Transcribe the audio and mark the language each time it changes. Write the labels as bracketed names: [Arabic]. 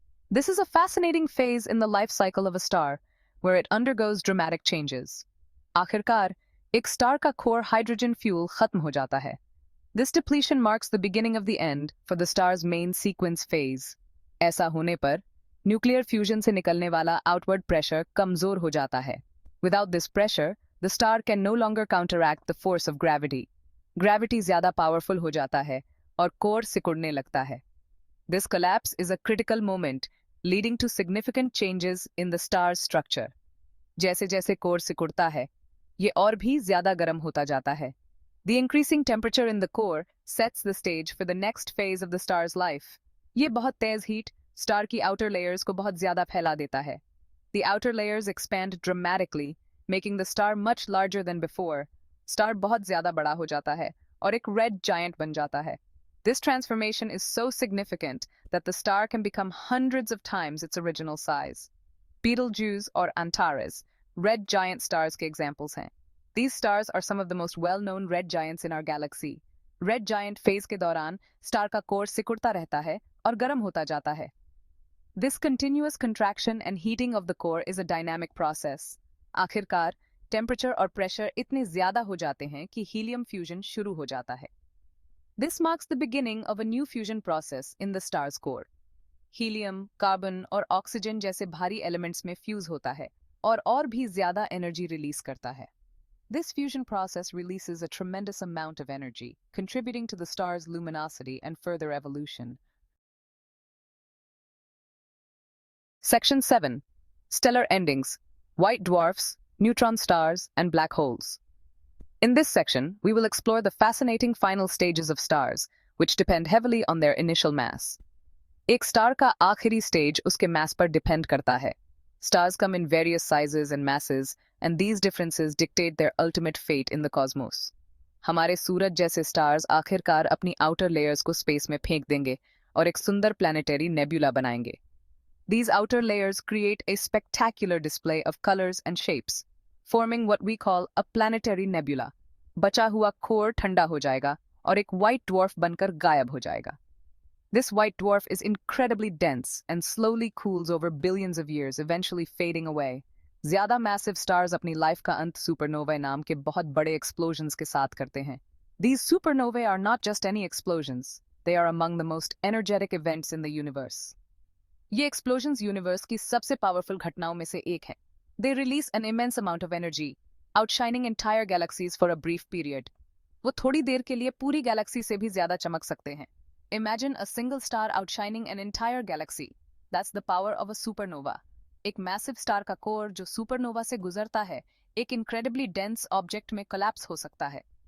[English] This is a fascinating phase in the life cycle of a star, where it undergoes dramatic changes. [Hindi] आखिरकार, एक star का core hydrogen fuel खत्म हो जाता है. [English] This depletion marks the beginning of the end for the star's main sequence phase. [Hindi] ऐसा होने पर, nuclear fusion से निकलने वाला [English] outward pressure [Hindi] कमजोर हो जाता है. [English] Without this pressure, the star can no longer counteract the force of gravity. [Hindi] Gravity ज़्यादा powerful हो जाता है और core सिकुड़ने लगता है. [English] This collapse is a critical moment, leading to significant changes in the star's structure. [Hindi] जैसे जैसे core सिकुड़ता है, ये और भी ज़्यादा गर्म होता जाता है. [English] The increasing temperature in the core sets the stage for the next phase of the star's life. [Hindi] ये बहुत तेज heat star की outer layers को बहुत ज़्यादा फैला देता है. [English] The outer layers expand dramatically, making the star much larger than before. [Hindi] Star बहुत ज़्यादा बड़ा हो जाता है और एक red giant बन जाता है. [English] This transformation is so significant that the star can become hundreds of times its original size. [Hindi] Betelgeuse or Antares, red giant stars के examples हैं. [English] These stars are some of the most well-known red giants in our galaxy. [Hindi] Red giant phase के दौरान star का core सिकुड़ता रहता है और गर्म होता जाता है. [English] This continuous contraction and heating of the core is a dynamic process. [Hindi] आखिरकार, temperature और pressure इतने ज़्यादा हो जाते हैं कि helium fusion शुरू हो जाता है. [English] This marks the beginning of a new fusion process in the star's core. [Hindi] Helium, carbon और oxygen जैसे भारी elements में fuse होता है और भी ज़्यादा energy release करता है. [English] This fusion process releases a tremendous amount of energy, contributing to the star's luminosity and further evolution. Section 7. Stellar Endings, White Dwarfs, Neutron Stars, and Black Holes. In this section, we will explore the fascinating final stages of stars, which depend heavily on their initial mass. [Hindi] एक star का आखिरी stage उसके mass पर depend करता है. [English] Stars come in various sizes and masses, and these differences dictate their ultimate fate in the cosmos. [Hindi] हमारे सूरज जैसे stars आखिरकार अपनी outer layers को space में फेंक देंगे और एक सुंदर planetary nebula बनाएंगे. [English] These outer layers create a spectacular display of colors and shapes, forming what we call a planetary nebula. [Hindi] बचा हुआ core ठंडा हो जाएगा और एक white dwarf बनकर गायब हो जाएगा. [English] This white dwarf is incredibly dense and slowly cools over billions of years, eventually fading away. [Hindi] ज़्यादा massive stars अपनी life का अंत supernovae नाम के बहुत बड़े explosions के साथ करते हैं. [English] These supernovae are not just any explosions, they are among the most energetic events in the universe. [Hindi] ये explosions universe की सबसे powerful घटनाओं में से एक है. [English] They release an immense amount of energy, outshining entire galaxies for a brief period. [Hindi] वो थोड़ी देर के लिए पूरी galaxy से भी ज़्यादा चमक सकते हैं. [English] Imagine a single star outshining an entire galaxy. That's the power of a supernova. [Hindi] एक massive star का core जो supernova से गुजरता है, एक [English] incredibly dense object [Hindi] में collapse हो सकता है.